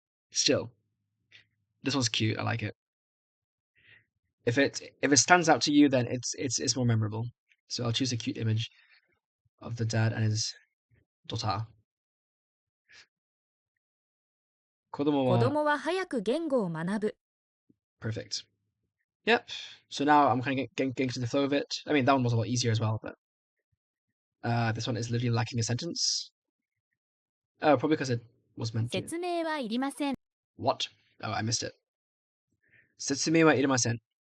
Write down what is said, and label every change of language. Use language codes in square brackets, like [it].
[en] Still, this one's cute. I like it. If it stands out to you, then it's more memorable. So I'll choose a cute image of the dad and his daughter. [ja] 子供は子供は早く言語を学ぶ。 [en] perfect. Yep. So now I'm kind of getting to the flow of it. I mean, that one was a lot easier as well, but this one is literally lacking a sentence. Oh, probably because it was meant to. [ja] 説明はいりません。 [en] What? Oh, I missed it. [ja] 説明はいりません.